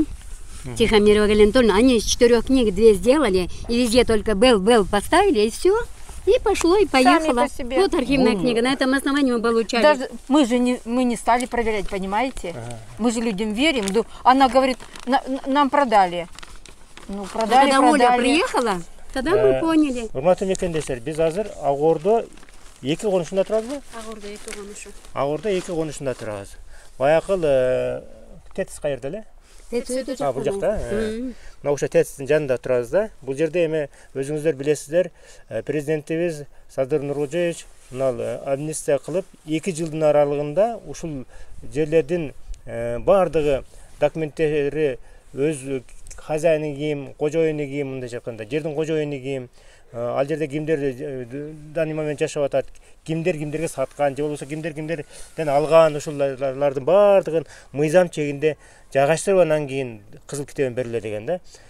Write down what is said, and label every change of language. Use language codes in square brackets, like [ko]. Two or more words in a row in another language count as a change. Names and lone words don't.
[ru] Тихомирова Галина Анатольевна. Они из 4 книг 2 сделали, и везде только Бел поставили, и все. И пошло, и поехало. Вот архивная книга, на этом основании мы получали. Даже мы не стали проверять, понимаете? Мы же людям верим. Она говорит, нам продали. Ну, продали. Когда Оля приехала, тогда мы поняли. [ky] Урматтуу мекендештер, биз азыр Агордо 2 конушунда турабызбы? Агордо 2 конушу. Агордо 2 конушунда турабыз. Баягы ТЭЦ каерде эле? Бул жакта. Мына ошо ТЭЦтин жанында турабыз да. Бул жерде эми өзүңүздөр билесиздер, президентибиз Садыр Нуркожоевич мына амнистия кылып 2 жылдын аралыгында ушул жерлердин баардыгы документтери өз хозяйны ким, кожоюну ким, мындай айтканда, жердин кожоюну ким, ал жерде кимдер [ru] данный момент [ky] жашап атат, кимдерге саткан, же болбосо кимдерден алган, ушулардын баардыгын мыйзам чегинде жайгаштырып анан кийин кызыл китебин берилет деген да.